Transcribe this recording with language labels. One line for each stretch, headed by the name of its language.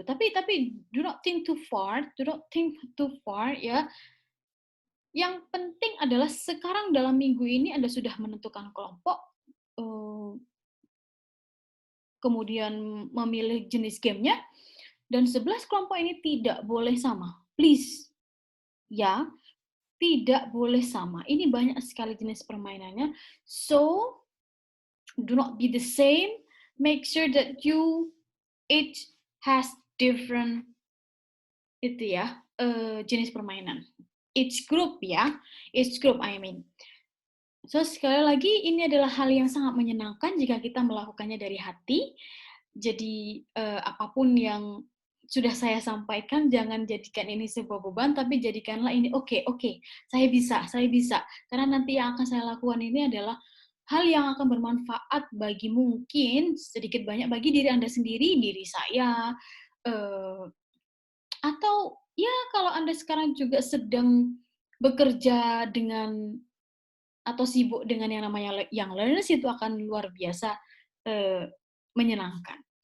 Indonesian: Tapi
English: do not think too far ya.
Indonesian: Yang penting adalah sekarang dalam minggu ini Anda sudah menentukan kelompok, kemudian memilih jenis gamenya, dan 11 kelompok ini tidak boleh sama.
English: Please,
Indonesian: ya, tidak boleh sama. Ini banyak sekali jenis permainannya.
English: So, do not be the same. Make sure that you each has different
Indonesian: itu ya, jenis permainan.
English: Each group ya, each group I mean. So,
Indonesian: sekali lagi ini adalah hal yang sangat menyenangkan jika kita melakukannya dari hati. Jadi, apapun yang sudah saya sampaikan jangan jadikan ini sebuah beban, tapi jadikanlah ini, "Oke oke, saya bisa saya bisa." Karena nanti yang akan saya lakukan ini adalah hal yang akan bermanfaat bagi mungkin sedikit banyak bagi diri Anda sendiri, diri saya, eee, atau ya kalau Anda sekarang juga sedang bekerja dengan atau sibuk dengan yang namanya young learners itu akan luar biasa, eee, menyenangkan.